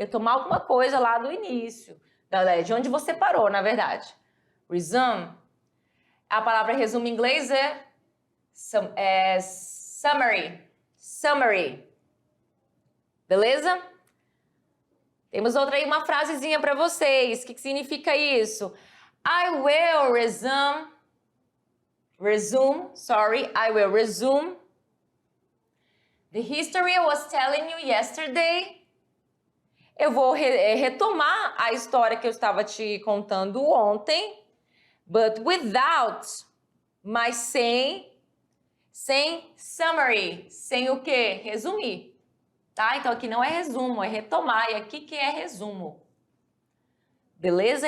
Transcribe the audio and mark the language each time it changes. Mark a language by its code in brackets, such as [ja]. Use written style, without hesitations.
[pt] Retomar alguma coisa lá do início, de onde você parou, na verdade. Resume. A palavra resumo em inglês é summary. Summary. Beleza? Temos outra aí, uma frasezinha para vocês. O que significa isso? [en] I will resume. I will resume the history I was telling you yesterday. [pt] Eu vou retomar a história que eu estava te contando ontem, [en] but without, [pt] mas sem summary, sem o quê? Resumir, tá? Então aqui não é resumo, é retomar, e aqui que é resumo. Beleza?